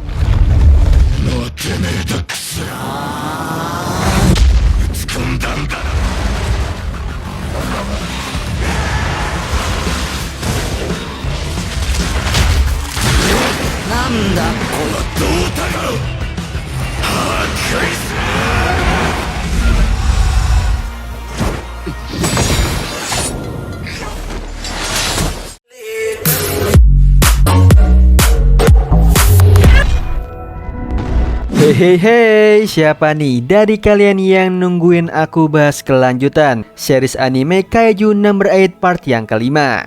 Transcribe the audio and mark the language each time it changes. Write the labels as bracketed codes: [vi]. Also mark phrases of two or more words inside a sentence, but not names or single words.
[ja] のてめえだクソが打ち込んだんだ。なんだこの胴体を破壊する。 [id] Hei, siapa nih dari kalian yang nungguin aku bahas kelanjutan series anime Kaiju Number 8 part yang kelima?